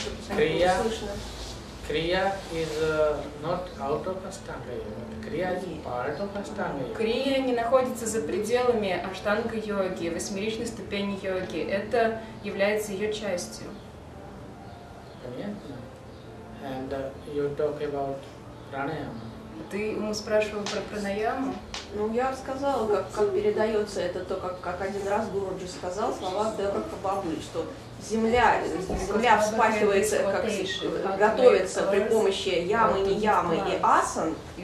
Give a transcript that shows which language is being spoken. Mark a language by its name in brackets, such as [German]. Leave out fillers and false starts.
[English] Kriya, Kriya is not out of Ashtanga Yoga. Kriya is part of Ashtanga Yoga. [Russian] Крия не находится за пределами аштанга-йоги, восьмеричной ступени йоги. Это является ее частью. Понятно? [English] And you talk about pranayama. [Russian] Ты ему спрашивал про пранаяму? Ну, я сказала, как передается это, то, как один раз Гуруджи сказал слова Девраха Бабы, что земля вспахивается, готовится при помощи ямы, неямы и асан.